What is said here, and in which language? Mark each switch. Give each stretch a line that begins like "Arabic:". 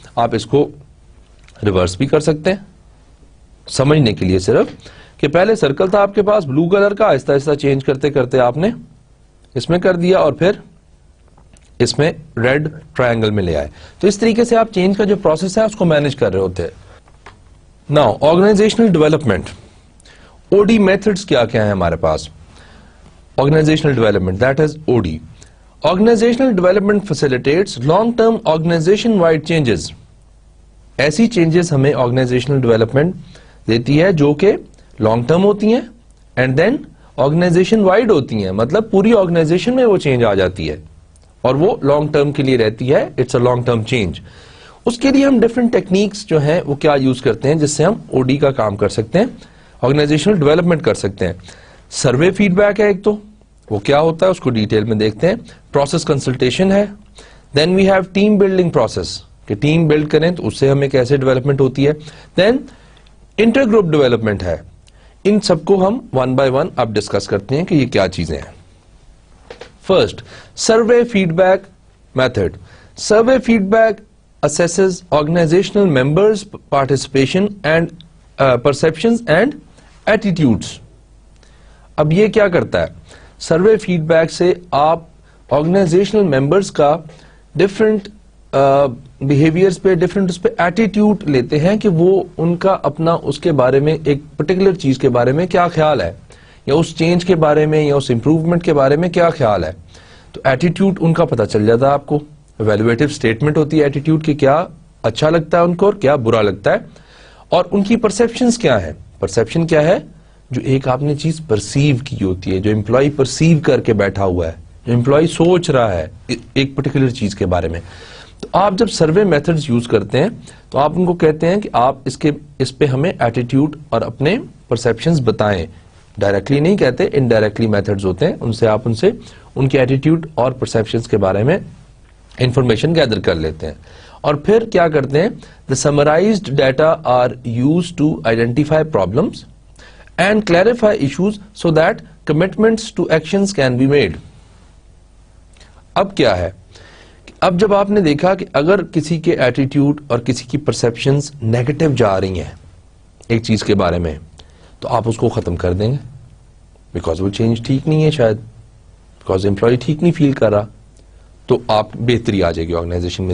Urdu: آپ اس کو ریورس بھی کر سکتے ہیں سمجھنے کے لیے, صرف کہ پہلے سرکل تھا آپ کے پاس بلو کلر کا, آہستہ آہستہ چینج کرتے کرتے آپ نے اس میں کر دیا اور پھر اس میں ریڈ ٹرائنگل میں لے آئے. تو اس طریقے سے آپ چینج کا جو پروسیس ہے اس کو مینج کر رہے ہوتے ہیں. Now organisational development, O D methods کیا کیا ہیں ہمارے پاس.
English: Organisational development, that is O D. Organisational development facilitates long term organisation wide changes.
Urdu: ایسی چینجز ہمیں آرگنائزیشنل ڈیولپمنٹ دیتی ہے جو کہ لانگ ٹرم ہوتی ہیں اینڈ دین آرگنائزیشن وائڈ ہوتی ہیں, مطلب پوری آرگنائزیشن میں وہ چینج آ جاتی ہے اور وہ لانگ ٹرم کے لیے رہتی ہے.
English: It's a long term change.
Urdu: اس کے لیے ہم ڈفرنٹ ٹیکنیکس جو ہیں وہ کیا یوز کرتے ہیں جس سے ہم او ڈی کا کام کر سکتے ہیں, آرگنائزیشنل ڈیولپمنٹ کر سکتے ہیں. سروے فیڈ بیک ہے ایک, تو وہ کیا ہوتا ہے اس کو ڈیٹیل میں دیکھتے ہیں. پروسیس کنسلٹیشن ہے.
English: then we have team building process,
Urdu: کہ ٹیم بلڈ کریں تو اس سے ہمیں کیسے ڈیولپمنٹ ہوتی ہے. دین انٹر گروپ ڈیولپمنٹ ہے. ان سب کو ہم ون بائی ون اب ڈسکس کرتے ہیں کہ یہ کیا چیزیں ہیں.
English: First, survey feedback method. Survey feedback assesses organizational members' participation and perceptions and attitudes.
Urdu: اب یہ کیا کرتا ہے, سروے فیڈ بیک سے آپ آرگنائزیشنل ممبرس کا ڈفرنٹ بہیویئرس پہ ڈفرنٹ اس پہ ایٹیٹیوڈ لیتے ہیں کہ وہ ان کا اپنا اس کے بارے میں ایک پرٹیکولر چیز کے بارے میں کیا خیال ہے, یا اس چینج کے بارے میں یا اس امپروومنٹ کے بارے میں کیا خیال ہے. تو ایٹیٹیوڈ ان کا پتہ چل جاتا ہے آپ کو. ایویلویٹو اسٹیٹمنٹ ہوتی ہے ایٹیٹیوڈ کی, کیا اچھا لگتا ہے ان کو اور کیا برا لگتا ہے, اور ان کی پرسپشنز کیا ہے. پرسپشن کیا ہے, جو ایک آپ نے چیز پرسیو کی ہوتی ہے, جو امپلائی پرسیو کر کے بیٹھا ہوا ہے, جو امپلائی سوچ رہا ہے ایک پرٹیکولر چیز کے بارے میں. تو آپ جب سروے میتھڈز یوز کرتے ہیں تو آپ ان کو کہتے ہیں کہ آپ اس پہ ہمیں ایٹیٹیوڈ اور اپنے پرسپشنز بتائیں. ڈائریکٹلی نہیں کہتے, انڈائریکٹلی میتھڈز ہوتے ہیں, ان سے آپ ان کے ایٹیٹیوڈ اور پرسپشنز کے بارے میں انفارمیشن گیدر کر لیتے ہیں. اور پھر کیا کرتے ہیں,
English: the summarized data are used to identify problems and clarify issues so that commitments to actions can be made.
Urdu: اب کیا ہے, اب جب آپ نے دیکھا کہ اگر کسی کے ایٹیٹیوڈ اور کسی کی پرسپشنز نیگیٹو جا رہی ہیں ایک چیز کے بارے میں, تو آپ اس کو ختم کر دیں گے, بیکاز وہ چینج ٹھیک نہیں ہے, شاید بیکاز امپلائی ٹھیک نہیں فیل کر رہا, تو آپ بہتری آ جائے گی آرگنائزیشن میں.